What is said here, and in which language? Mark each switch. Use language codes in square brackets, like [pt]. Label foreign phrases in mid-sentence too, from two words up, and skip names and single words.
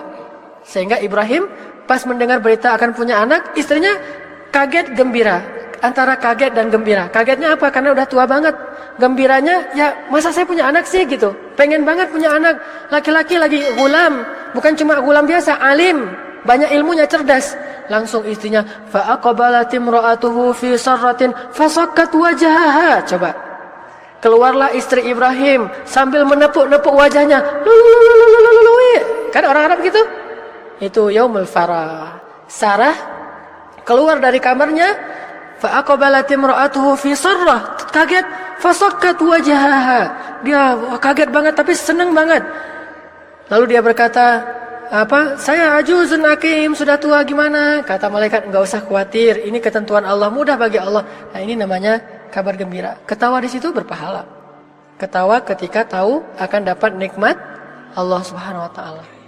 [id] Sehingga Ibrahim pas mendengar berita akan punya anak, istrinya kaget gembira. Antara kaget dan gembira. Kagetnya apa? Karena udah tua banget. Gembiranya, ya masa saya punya anak sih gitu. Pengen banget punya anak. Laki-laki lagi gulam. Bukan cuma gulam biasa, alim. Banyak ilmunya, cerdas. Langsung istrinya, [ar] فأقبلت امرأته في صرة فصكت وجهها. [id] Coba. Keluarlah istri Ibrahim sambil menepuk-nepuk wajahnya. Lululululululului. Kan orang Arab gitu. Itu [ar] يوم الفرح. [id] Sarah keluar dari kamarnya, [ar] فأقبلت امرأته في صرة. Kaget, فصكت وجهها. [id] Dia kaget banget tapi senang banget. Lalu dia berkata, saya [ar] عجوز عقيم, [id] sudah tua gimana? Kata malaikat, enggak usah khawatir, ini ketentuan Allah, mudah bagi Allah. Nah, ini namanya kabar gembira. Ketawa di situ berpahala. Ketawa ketika tahu akan dapat nikmat Allah Subhanahu wa taala.